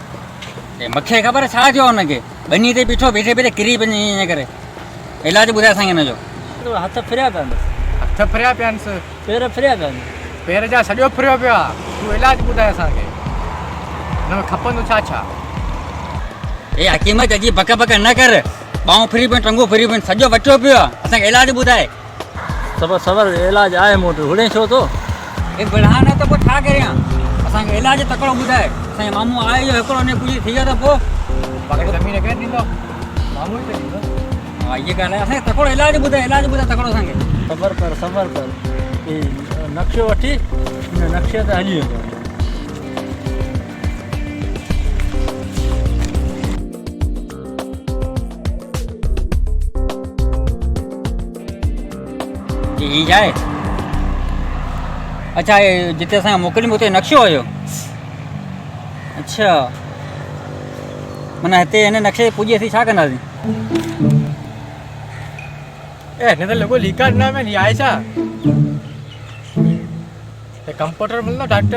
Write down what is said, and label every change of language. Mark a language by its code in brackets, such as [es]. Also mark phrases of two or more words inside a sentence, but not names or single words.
[sd] ए मूंखे ख़बर छा थियो हुनखे बनी ते बीठो बीठे बीठे किरी पई ईअं करे इलाज ॿुधाए असांखे हिन जो हथ फिरिया पिया हथ फिरिया पिया आहिनि पेर फिरिया पिया पेर जा सॼो फिरियो पियो आहे तूं इलाज ॿुधाए असांखे हिन में खपंदो छा छा ए हकीम जी बक बक न कर [hi] बाहों फ्री पे टंगो फ्री पे [sd] सॼो वठो पियो आहे असांखे इलाज ॿुधाए सबर सबर इलाज आहे मूं वटि हुणे छो थो हे बढ़ा न त पोइ छा करियां असांखे इलाज तकिड़ो ॿुधाए असांजो मामू आहे जो हिकिड़ो ने कुझु थी वियो त पोइ बाक़ी ज़मीन केरु ॾींदो मामू ई त ॾींदो हा इहा ॻाल्हि आहे असांखे तकिड़ो इलाज ॿुधाए तकिड़ो असांखे सबर कर ही नक्शो वठी हिन नक्शे ते हली वेंदो ही जाए अच्छा ये जिते असांखे मोकिलियो उते नक्शो हुयो अच्छा माना हिते हिन नक्शे ते पुॼी असीं छा कंदासीं हिन त लॻो लीका ॾिना में आहे छा कंप्यूटर मिलंदो डॉक्टर